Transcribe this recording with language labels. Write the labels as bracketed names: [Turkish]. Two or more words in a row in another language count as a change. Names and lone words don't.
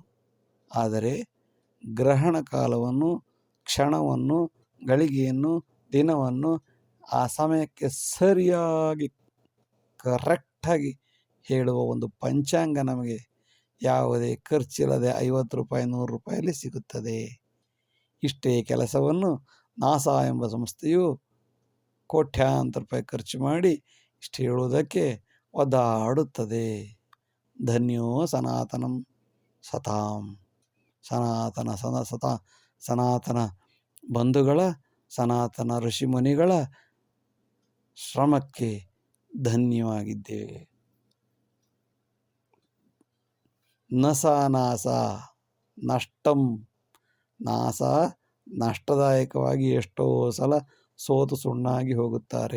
[Kannada] ಆದರೆ ಗ್ರಹಣ ಕಾಲವನ್ನು, ಕ್ಷಣವನ್ನು, ಗಳಿಗೆಯನ್ನು, ದಿನವನ್ನು ಆ ಸಮಯಕ್ಕೆ ಸರಿಯಾಗಿ ಕರೆಕ್ಟಾಗಿ ಹೇಳುವ ಒಂದು ಪಂಚಾಂಗ ನಮಗೆ ಯಾವುದೇ ಖರ್ಚಿಲ್ಲದೆ 50 ರೂಪಾಯಿ 100 ರೂಪಾಯಲ್ಲಿ ಸಿಗುತ್ತದೆ. ಇಷ್ಟೇ ಕೆಲಸವನ್ನು ನಾಸಾ ಎಂಬ ಸಂಸ್ಥೆಯು ಕೋಟ್ಯಾಂತರ ರೂಪಾಯಿ ಖರ್ಚು ಮಾಡಿ ಇಷ್ಟು ಹೇಳುವುದಕ್ಕೆ ಒದ್ದಾಡುತ್ತದೆ. [Sanskrit] ಧನ್ಯೋ ಸನಾತನಂ ಸತಾಂ. [Kannada] ಸನಾತನ ಬಂಧುಗಳ, ಸನಾತನ ಋಷಿಮುನಿಗಳ ಶ್ರಮಕ್ಕೆ ಧನ್ಯವಾಗಿದ್ದೇವೆ. [Sanskrit] ನಾಸ ನಷ್ಟಂ. [Kannada] ನಾಸ ನಷ್ಟದಾಯಕವಾಗಿ ಎಷ್ಟೋ ಸಲ ಸೋತು ಸುಣ್ಣಾಗಿ ಹೋಗುತ್ತಾರೆ.